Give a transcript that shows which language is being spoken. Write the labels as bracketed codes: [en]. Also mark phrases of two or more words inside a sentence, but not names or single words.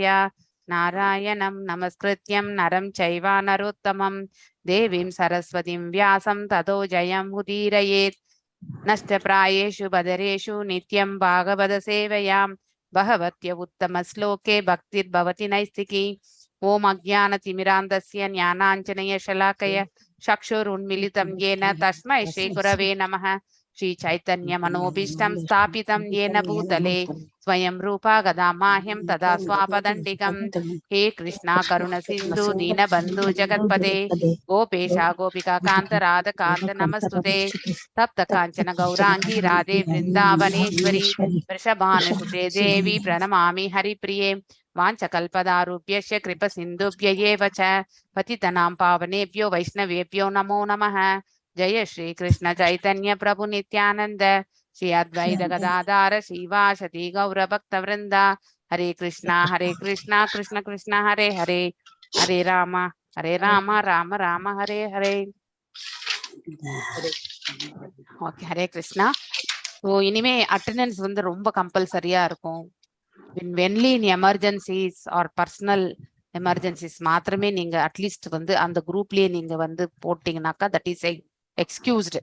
[sa] नारायणं नमस्कृत्यं नरं चैव नरोत्तमं देवीं सरस्वतीं व्यासं ततो जयं उदीरयेत्. नष्टप्रायेषु भद्रेषु नित्यं भागवत सेवया भगवत्य उत्तम श्लोके भक्तिर् भवति नैष्ठिकी. ॐ अज्ञानतिमिरान्धस्य ज्ञानाञ्जन शलाकया चक्षुरुन्मीलितं येन तस्मै श्री गुरवे नमः. श्री चैतन्य मनोभीष्टं स्थापितं येन भूतले स्वयं रूपा गदामाह्यं तदा स्वापदण्डिकं. हे कृष्णा करुण सिन्धु दीनबन्धु जगत्पते गोपेशा गोपिका कान्त राधकान्त नमस्तुते. तप्त काञ्चन गौरांगी राधे वृन्दावनेश्वरी वृषभानुसुते देवी प्रणमामि हरिप्रिये. वाञ्छकल्पदारुभ्यश्च कृपसिन्धुभ्य एव च पतितनां पावनेभ्यो वैष्णवेभ्यो नमो नमः. जय श्री कृष्ण चैतन्य प्रभु नित्यानंद श्री अद्वैत गदाधर श्रीवासति गौर भक्त वृंदा. हरे कृष्णा कृष्ण कृष्ण हरे हरे, हरे राम राम राम हरे हरे. [ta] ஓகே, ஹரே கிருஷ்ணா. ஸோ இனிமே அட்டெண்டன்ஸ் வந்து ரொம்ப கம்பல்சரியா இருக்கும். [en] only in emergencies or personal emergencies [ta] மாத்திரமே நீங்க அட்லீஸ்ட் வந்து அந்த குரூப்லயே நீங்க வந்து போட்டீங்கன்னாக்கா [en] that is excused.